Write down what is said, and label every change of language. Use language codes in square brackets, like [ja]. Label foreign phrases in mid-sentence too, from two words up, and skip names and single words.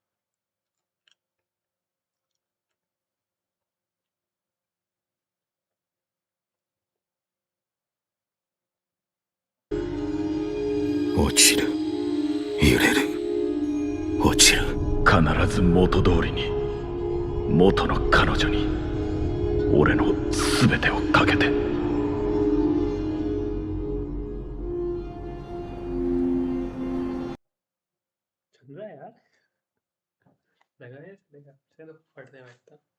[ja] 必ず元通りに、元の彼女に俺の全てをかけて。 [hi] चल रहा है यार. लगा चलो पढ़ते हैं बैठता.